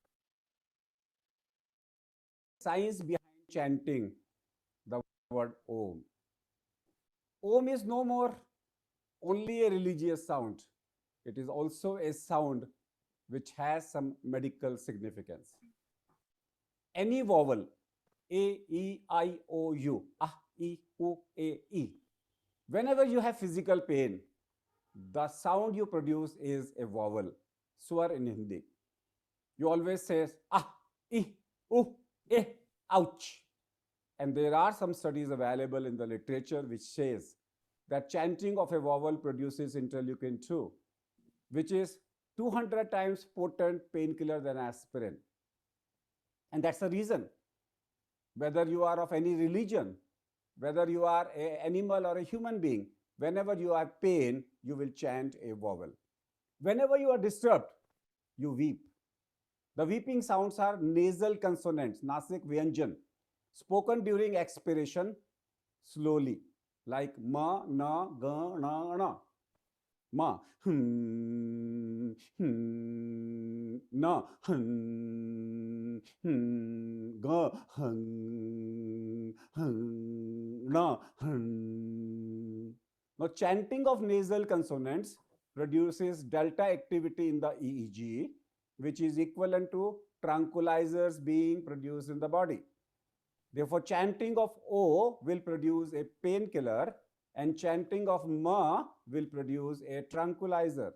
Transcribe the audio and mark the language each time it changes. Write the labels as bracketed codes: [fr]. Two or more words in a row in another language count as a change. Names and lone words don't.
[en] Science behind chanting the word Om. Om is no more only a religious sound. It is also a sound which has some medical significance. Any vowel, A, E, I, O, U, ah, E, U, A, E. Whenever you have physical pain, the sound you produce is a vowel, swar in Hindi. You always say, ah, e, u, eh, ouch. And there are some studies available in the literature which says that chanting of a vowel produces interleukin 2, which is 200 times potent painkiller than aspirin. And that's the reason, whether you are of any religion, whether you are an animal or a human being, whenever you have pain, you will chant a vowel. Whenever you are disturbed, you weep. The weeping sounds are nasal consonants, [hi] nasik vyanjan, [en] spoken during expiration slowly, like ma, na, ga, na, na. Ma, na, ga, na. Now, chanting of nasal consonants produces delta activity in the EEG, which is equivalent to tranquilizers being produced in the body. Therefore, chanting of O will produce a painkiller, and chanting of Ma will produce a tranquilizer.